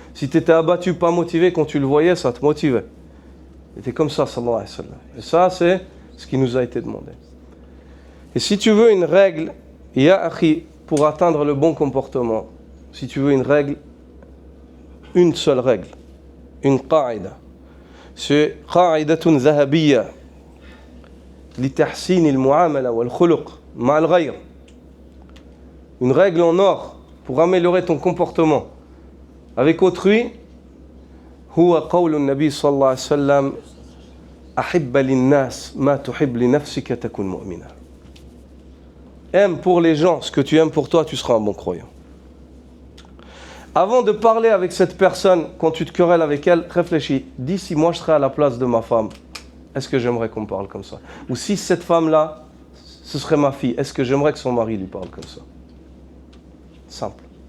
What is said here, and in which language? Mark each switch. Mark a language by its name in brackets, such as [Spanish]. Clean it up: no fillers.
[French] Si tu étais abattu, pas motivé, quand tu le voyais, ça te motivait. Il était comme ça, sallallahu alayhi wa sallam. Et ça, c'est ce qui nous a été demandé. Et si tu veux une règle, [Arabic] ya akhi, [French] pour atteindre le bon comportement, si tu veux une règle, une seule règle, une qaïda, [Arabic] c'est قاعدة ذهبية لتحسين المعاملة والخلق مع الغير. [French] Une règle en or pour améliorer ton comportement avec autrui. [Arabic] هو قول النبي صلى الله عليه وسلم أحب للناس ما تحب لنفسك تكن مؤمنا. [French] Aime pour les gens ce que tu aimes pour toi, tu seras un bon croyant. Avant de parler avec cette personne, quand tu te querelles avec elle, réfléchis. Dis si moi je serais à la place de ma femme, est-ce que j'aimerais qu'on me parle comme ça? Ou si cette femme-là, ce serait ma fille, est-ce que j'aimerais que son mari lui parle comme ça? Simple.